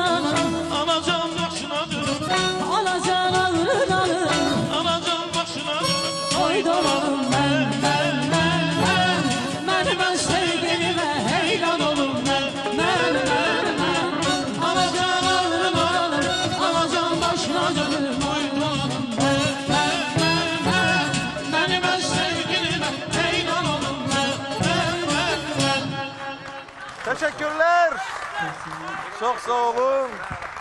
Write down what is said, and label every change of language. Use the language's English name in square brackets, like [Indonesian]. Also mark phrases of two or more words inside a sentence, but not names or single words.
[Azerbaijani] Anacan başına dönüm, anacan ağrına. anacan başına dönüm. Oy dolanım ben. Mənim öz sevgilimə heyran olum mən. Anacan ağrına, anacan başına dönüm. Oy dolanım ben. [Turkish] Benim öz sevgilime heyran olun ben. Teşekkürler. Çok sağ olun.